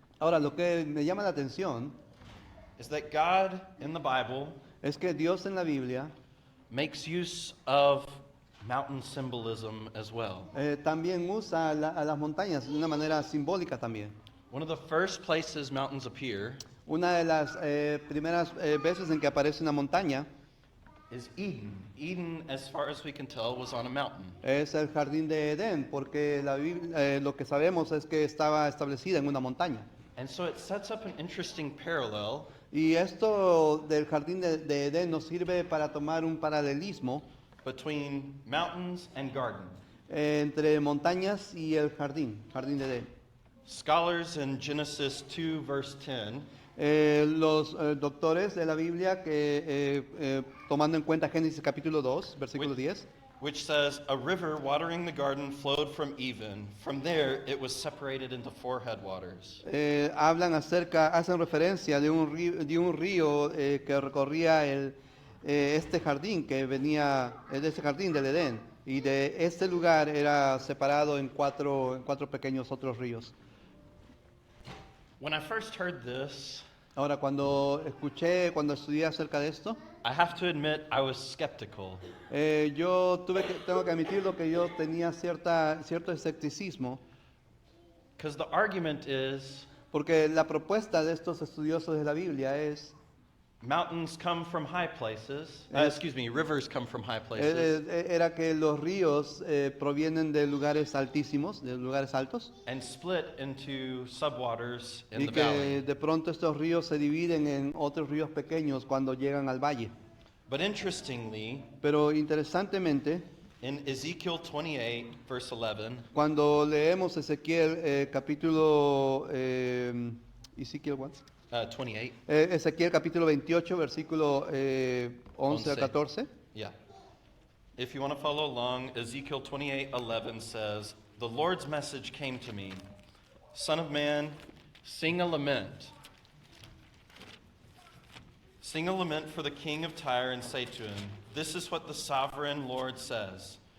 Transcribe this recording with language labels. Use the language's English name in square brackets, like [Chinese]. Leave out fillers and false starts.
[Spanish] Ahora, lo que me llama la atención [English] is that God in the Bible [Spanish] es que Dios en la Biblia [English] makes use of mountain symbolism as well. [Spanish] también usa a las montañas de una manera simbólica también. [English] One of the first places mountains appear [Spanish] Una de las primeras veces en que aparece una montaña [English] is Eden. Eden, as far as we can tell, was on a mountain. [Spanish] es el jardín de Edén, porque lo que sabemos es que estaba establecida en una montaña. [English] And so it sets up an interesting parallel [Spanish] Y esto del jardín de Edén nos sirve para tomar un paralelismo [English] between mountains and garden. [Spanish] entre montañas y el jardín de Edén. [English] Scholars in Genesis 2, verse 10, [Spanish] Los doctores de la Biblia que tomando en cuenta Génesis capítulo 2, versículo 10, [English] which says, "A river watering the garden flowed from Eden. From there it was separated into 4 headwaters." [Spanish] hacen referencia de un río que recorría este jardín que venía de ese jardín del Edén, y de este lugar era separado en cuatro pequeños otros ríos. [English] When I first heard this, [Spanish] Ahora, cuando estudié acerca de esto, [English] I have to admit I was skeptical. [Spanish] tengo que admitirlo que yo tenía cierto escepticismo, [English] Because the argument is [Spanish] porque la propuesta de estos estudiosos de la Biblia es [English] mountains come from high places. Rivers come from high places. [Spanish] era que los ríos provienen de lugares altísimos, de lugares altos, [English] And split into subwaters in [Spanish] y [English] the [Spanish] que [English] valley. [Spanish] de pronto estos ríos se dividen en otros ríos pequeños cuando llegan al valle. [English] But interestingly, [Spanish] Pero interesantemente, [English] in Ezekiel 28, verse 11, [Spanish] cuando leemos Ezequiel capítulo Ezequiel what? 28, Ezequiel capítulo 28, versículo 11 al 14. yeah. [English] If you want to follow along, Ezekiel 28:11 says, "The Lord's message came to me, Son of man, sing a lament. Sing a lament for the king of Tyre and say to him, this is what the sovereign Lord says.